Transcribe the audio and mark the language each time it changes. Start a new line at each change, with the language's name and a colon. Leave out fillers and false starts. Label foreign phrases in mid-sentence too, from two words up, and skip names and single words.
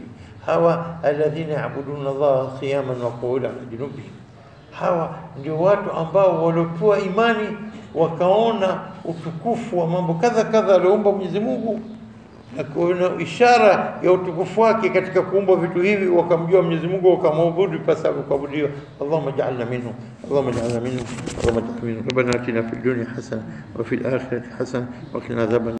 Swahili: Hawa
Arabic: الذين يعبدون الله قياما وقعودا على جنوبهم,
Swahili: hawa ndio watu ambao waliotoa imani wakaona utukufu wa mambo kadha kadha aliyoumba Mwenyezi Mungu, na kuona ishara ya utukufu wake katika kuumba vitu hivi, wakamjua Mwenyezi Mungu, wakamwabudu pasabu kuabudiwa.
Arabic: اللهم اجعلنا منهم، اللهم اجعلنا منهم، اللهم اجعلنا منهم. ربنا آتنا في الدنيا حسنة وفي الآخرة حسنة وقنا عذابا